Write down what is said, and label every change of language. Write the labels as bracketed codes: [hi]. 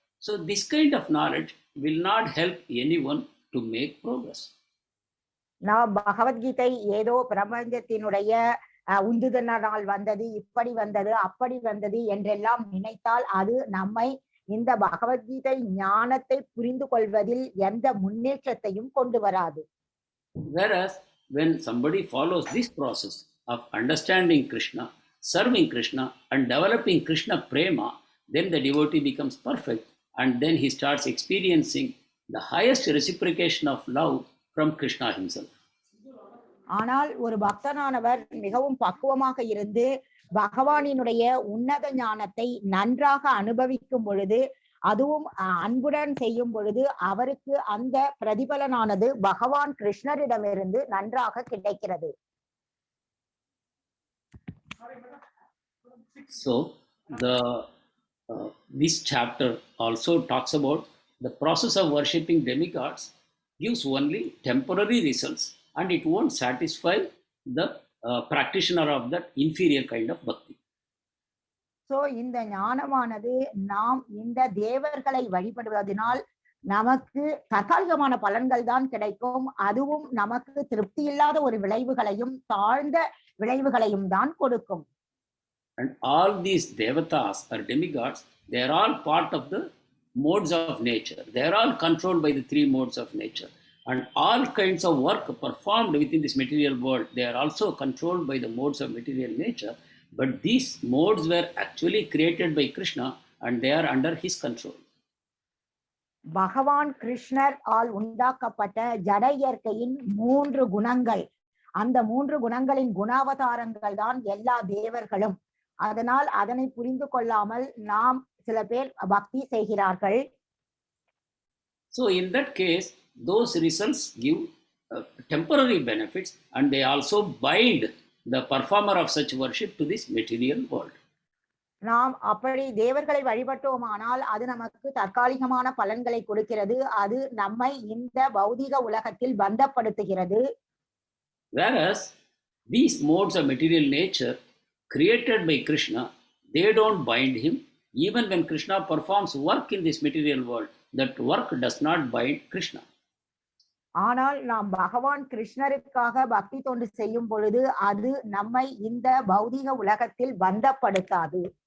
[en] So this kind of knowledge will not help anyone to make progress. [ta] நாம் பகவத்கீதை ஏதோ பிரபஞ்சத்தினுடைய உந்துதனால் வந்தது, இப்படி வந்தது, அப்படி வந்தது என்றெல்லாம் நினைத்தால் அது நம்மை இந்த பகவத்கீதை ஞானத்தை புரிந்து கொள்வதில் எந்த முன்னேற்றத்தையும் கொண்டு வராது. [en] Whereas when somebody follows this process of understanding Krishna, serving Krishna and developing Krishna prema, then the devotee becomes perfect and then he starts experiencing the highest reciprocation of love from Krishna himself. [ta] ஆனால் ஒரு பக்தனானவர் மிகவும் பக்குவமாக இருந்து பகவானினுடைய உன்னத ஞானத்தை நன்றாக அனுபவிக்கும் பொழுது, அதுவும் அன்புடன் செய்யும் பொழுது அவருக்கு அந்த பிரதிபலனானது பகவான் கிருஷ்ணரிடமிருந்து நன்றாக கிடைக்கிறது. [en] So this chapter also talks about the process of worshipping demigods gives only temporary results and it won't satisfy the practitioner of that inferior kind of bhakti. [ta] So இந்த ஞானமானது நாம் இந்த தேவர்களை வழிபடுவதனால் நமக்கு தற்காலிகமான பலன்கள் தான் கிடைக்கும். அதுவும் நமக்கு திருப்தி இல்லாத ஒரு விளைவுகளையும் தாழ்ந்த விளைவுகளையும் தான் கொடுக்கும். [en] And all these devatas or demigods, they are all part of the modes of nature. They are all controlled by the three modes of nature. And all kinds of work performed within this material world, they are also controlled by the modes of material nature. But these modes were actually created by Krishna and they are under his control. [ta] பகவான் கிருஷ்ணர் all உண்டாக்கப்பட்ட ஜட இயற்கையின் 3 குணங்கள், அந்த 3 குணங்களின் குணாவதாரங்கள் தான் எல்லா தேவர்களும். அதனால் அதனை புரிந்து கொள்ளாமல் நாம் சில பேர் பக்தி செய்கிறார்கள். [en] So in that case, those results give temporary benefits and they also bind the performer of such worship to this material world. [ta] நாம் அப்படி தேவர்களை வழிபட்டோமானால் அது நமக்கு தற்காலிகமான பலன்களை கொடுக்கிறது. அது நம்மை இந்த பௌதிக உலகத்தில் பந்தப்படுத்துகிறது. [en] Whereas these modes of material nature created by Krishna, they don't bind him. Even when Krishna performs work in this material world, that work does not bind Krishna. [ta] ஆனால் நாம் பகவான் கிருஷ்ணருக்காக பக்தி தொண்டு செய்யும் பொழுது அது நம்மை இந்த பௌதிக உலகத்தில் பந்தப்படுத்தாது.